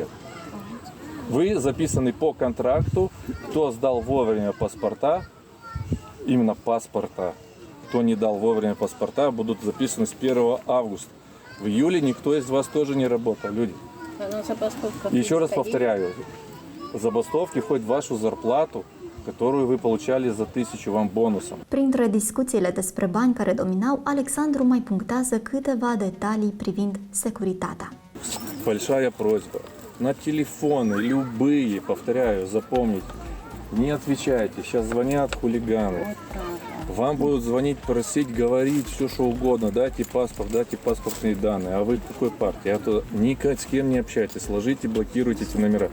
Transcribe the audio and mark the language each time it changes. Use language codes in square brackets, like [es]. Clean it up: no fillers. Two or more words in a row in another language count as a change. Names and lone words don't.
[ru] Вы записаны по контракту, кто сдал вовремя паспорта, именно паспорта, кто не дал вовремя паспорта, будут записаны с 1 августа. В июле никто из вас тоже не работал, люди. Еще раз повторяю, забастовки хоть вашу зарплату, которую вы получали за 1000 вам бонусом. [ro] Printre discuțiile despre bani care dominau, Alexandru mai punctează câteva detalii privind securitatea. [ru] Большая просьба. На телефоны, любые, повторяю, запомните, не отвечайте. Сейчас звонят хулиганы. Вам будут звонить, просить, говорить все, что угодно. Дайте паспортные данные. А вы какой партии? А то никак с кем не общайтесь. Ложите, блокируйте эти номера.